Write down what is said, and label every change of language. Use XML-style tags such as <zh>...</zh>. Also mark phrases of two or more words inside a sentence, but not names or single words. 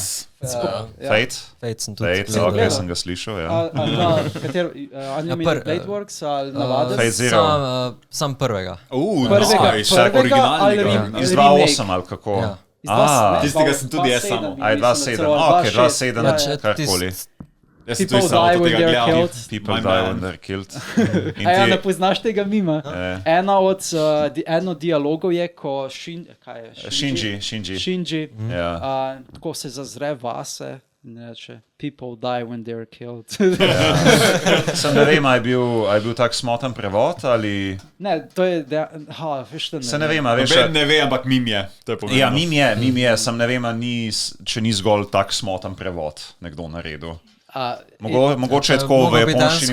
<sl>Fate sem tudi gledal. Sem ga slišal, Kater anime Blade Works ali navaden? Fate Zero. Sam prvega. Prvega ali remake? Iz 2008 ali kako? Tistega sem tudi jaz samo. 2007, ok, 2007, karkoli.</sl> <en>People die when they're killed. People die when they're killed.</en> <sl>Ne poznaš tega mima? Eno dialogov je, ko Shinji tako se zazre vase in reče</sl> <en>people die when they're killed.</en> <sl>Sem ne vem, a je bil tak smotan prevod ali... Ne, to je... Se ne vem, a veš... Ne ve, ampak mim je. Ja, mim je, sem ne vem, če ni zgolj tak smotan prevod nekdo naredil. Mogoče je tako v japonščini.</sl>